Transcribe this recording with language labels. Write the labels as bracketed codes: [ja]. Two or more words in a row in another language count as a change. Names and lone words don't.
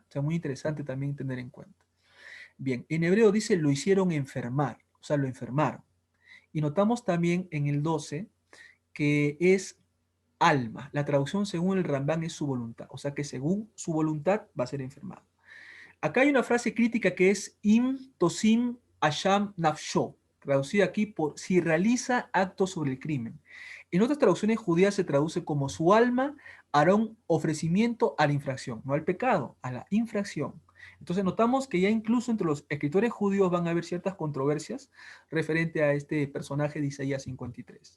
[es] O sea, muy interesante también tener en cuenta. Bien, en hebreo dice lo hicieron enfermar, o sea, lo enfermaron. Y notamos también en el 12 que es alma. La traducción según el Rambán es su voluntad, o sea que según su voluntad va a ser enfermado. Acá hay una frase crítica que es [he] אם תשים אשם נפשו, [es] traducida aquí por si realiza actos sobre el crimen. En otras traducciones judías se traduce como su alma hará un ofrecimiento a la infracción, no al pecado, a la infracción. Entonces notamos que ya incluso entre los escritores judíos van a haber ciertas controversias referente a este personaje de Isaías 53.